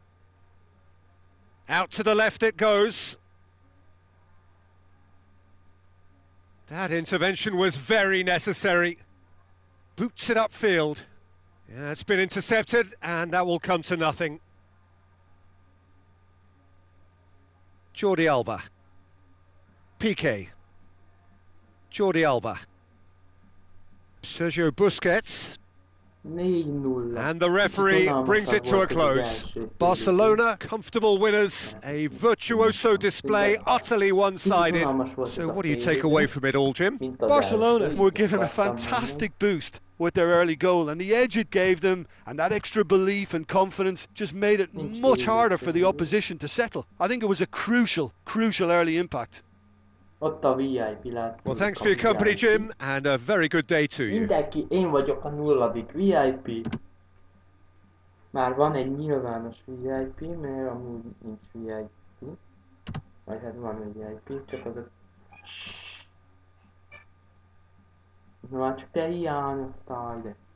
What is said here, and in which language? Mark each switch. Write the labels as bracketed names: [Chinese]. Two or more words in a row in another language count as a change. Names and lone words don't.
[English] Out to the left it goes. That intervention was very necessary. Boots it upfield. Yeah, it's been intercepted and that will come to nothing. Jordi Alba. Piqué. Jordi Alba. Sergio Busquets. 4-0. And the referee brings it to a close. Barcelona, comfortable winners, a virtuoso display, utterly one-sided. So what do you take away from it all, Jim? Barcelona were given a fantastic boost with their early goal, and the edge it gave them and that extra belief and confidence just made it much harder for the opposition to settle. I think it was a crucial early impact. Well, thanks for your company, Jim, and a very good day to you. [Hungarian] Mindenki, én vagyok a 0. VIP. Már van egy nyilvános VIP, mert amúgy nincs VIP. Vagy hát van VIP, csak az a... Na, csak te hiányoztál ide.